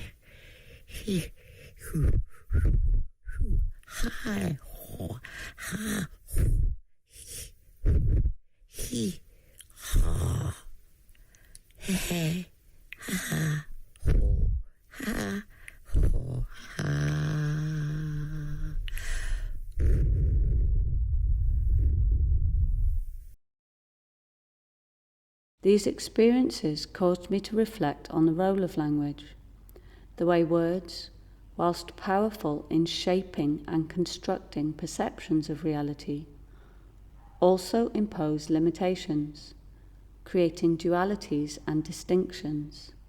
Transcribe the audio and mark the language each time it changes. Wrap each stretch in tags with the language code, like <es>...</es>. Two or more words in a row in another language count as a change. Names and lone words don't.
<en>hu, ha, ho, ha, he, ha, he, ha, ho, ha, ho, ha. These experiences caused me to reflect on the role of language, the way words, whilst powerful in shaping and constructing perceptions of reality, also impose limitations, creating dualities and distinctions.</en>